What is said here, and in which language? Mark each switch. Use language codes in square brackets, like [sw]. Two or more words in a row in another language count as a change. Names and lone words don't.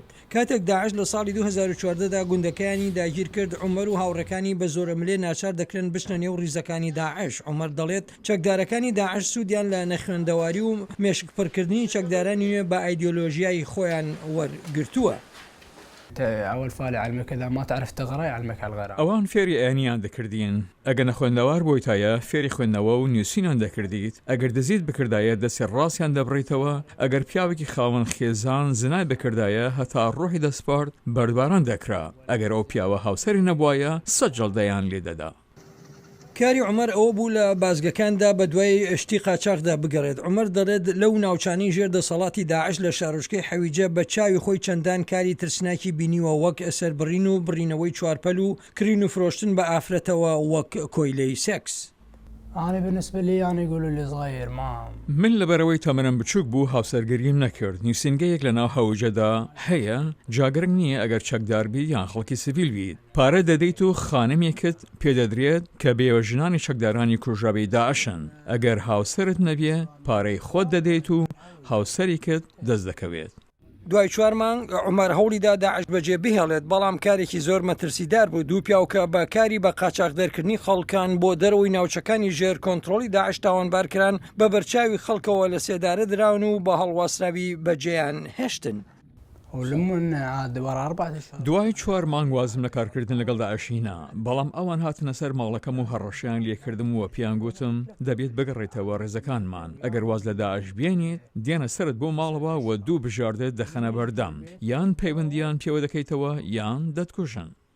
[ckb] کاتێک داعش لە ساڵی 2014دا گوندەکانی داگیر کرد عومەر و هاوڕەکانی بە زۆرەملێ ناچار دەکرێن بچنە نێو ڕیزەکانی داعش. عومەر دەڵێت چەکدارەکانی داعش سوودیان لە نەخوێندەواری و مێشکپڕکردنی چەکدارانی نوێ بە ئایدۆلۆژیای خۆیان وەرگرتووە. [ar] أول فالي علمك إذا ما تعرف تقرأ يعلمك على الغرام. [ckb] ئەوان فێری ئەیانیان دەکردین ئەگە نەخوێندەوار بۆیتایە فێری خوێندنەوە و نووسینان دەکردیت ئەگەر دەزیت بکردایە دەستی ڕاستیان دەبڕیتەوە ئەگەر پیاوێکی خاوەن خێزان زنای بکردایە هەتا ڕۆحی دەسپارت بەردباران دەکرا ئەگەر ئەو پیاوە هاوسەری نەبوایە 100 جەڵدەیان لێدەدا. کاری عومەر ئەوە بوو لە بازگەکاندا بە دوای شتی قاچاقدا بگەڕێت. عومەر دەڵێت لەو ناوچانی ژێر دەسەڵاتی داعش لە شارۆچکەی حەویجە بە چاوی خۆی چەندان کاری ترسناکی بینیوە وەک سەربڕین و بڕینەوەی چوارپەل و کرین و فرۆشتن بە ئافرەتەوە وەک کۆیلەی سێکس. [ar] أنا بالنسبة لي أنا يقولوا لي صغير ما [ckb] من لەبەرەوەی تەمەنم بچووک بوو هاوسەرگەریم نەکرد نووسینگەیەک لە ناو هەوجەدا هەیە جاگرنگ نییە ئەگەر چەکداربی یان خەڵکی سیڤیل بیت پارە دەدەیت و خانمێکت پێدەدرێت کە بێوەژنانی چەکدارانی کوژرابی داعشن ئەگەر هاوسەرت نەبیە پارەی خۆت دەدەیت و هاوسەریکت دەست دەکەوێت. دوای 4 مانگ عومەر هەوڵیدا داعش بەجێ بهێڵێت بەڵام کارێکی زۆر مەترسیدار بوو. دوو پیاوکە بە کاری بە قاچاقدەرکردنی خەڵکان بۆ دەرەوەی ناوچەکانی ژێر کۆنتترۆلی داعش تاوانبارکران بە بەرچاوی خەڵکەوە لە سێدارە دراون و بە هەڵواسراوی بەجێیان هێشتن. [ar] ولمن عاد ورا 4 أشهر. [ckb] دوای 4 مانگ وازم لە کارکردن لەگەڵ داعشینا بەڵام ئەوان هاتنە سەر ماڵەکەم و هەڕەشیان لێکردم و پیان گوتم دەبێت بگەڕێتەوە ڕێزەکانمان ئەگەر واز لە داعش بێنیت دێنە سرت بۆ ماڵەوە و دوو بژاردێت دەخەنە بەردەم یان پەیوەندیان پێوە دەکەیتەوە یان دەتکوژن.